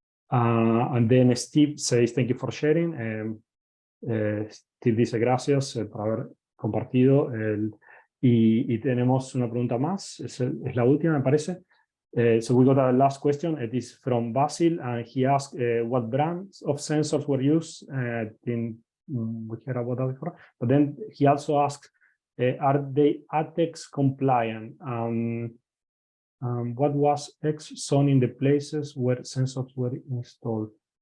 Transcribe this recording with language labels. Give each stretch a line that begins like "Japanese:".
English: And then Steve says, thank you for sharing.
Spanish: Steve dice gracias por haber compartido. Y tenemos una pregunta más, es la última, me parece.
English: So we got a last question. It is from Basil, and he asked what brands of sensors were used. We heard about that before. But then he also asked, are they ATEX compliant? What was X zone in the places where sensors were installed?